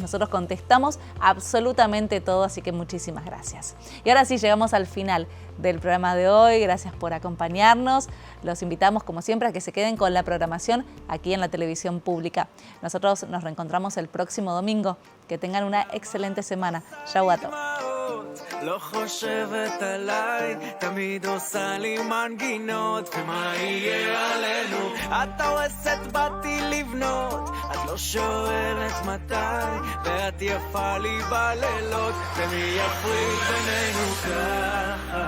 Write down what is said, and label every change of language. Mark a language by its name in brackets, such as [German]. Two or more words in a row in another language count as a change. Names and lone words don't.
[Spanish] Nosotros contestamos absolutamente todo, así que muchísimas gracias. Y ahora sí, llegamos al final del programa de hoy. Gracias por acompañarnos. Los invitamos, como siempre, a que se queden con la programación aquí en la televisión pública. Nosotros nos reencontramos el próximo domingo. Que tengan una excelente semana. Shawato. [Hebrew] לא חושבת עליי, תמיד עושה לי מנגינות, ומה יהיה עלינו? את הורסת באתי לבנות, את לא שואלת מתי, ואת יפה לי בלילות, ומי יפריד בינינו ככה?